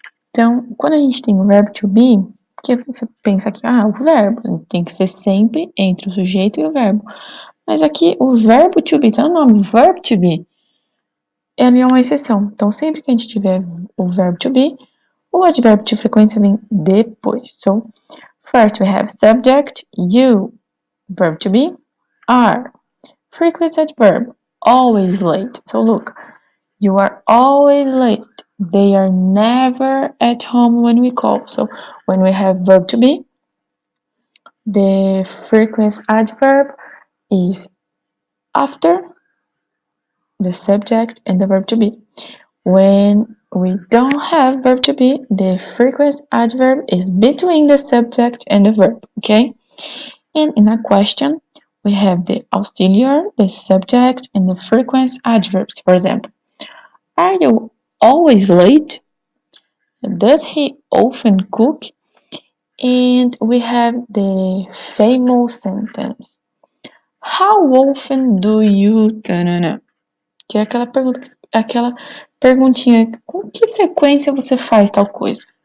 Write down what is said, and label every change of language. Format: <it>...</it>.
<pt>Então, quando a gente tem o verbo to be, que você pensa aqui, o verbo tem que ser sempre entre o sujeito e o verbo. Mas aqui o verbo to be, tá no nome, verb to be, ele é uma exceção. Então, sempre que a gente tiver o verbo to be, o advérbio de frequência vem depois.</pt> <en>So, first we have subject, you, verb to be, are. Frequency adverb, always late. So, look, you are always late. They are never at home when we call. So, when we have verb to be, the frequency adverb is after the subject and the verb to be. When we don't have verb to be, the frequency adverb is between the subject and the verb, okay? And in a question, we have the auxiliary, the subject, and the frequency adverbs. For example, are you always late? Does he often cook? And we have the famous sentence. How often do you...</en> <pt>Que é aquela perguntinha, com que frequência você faz tal coisa?</pt>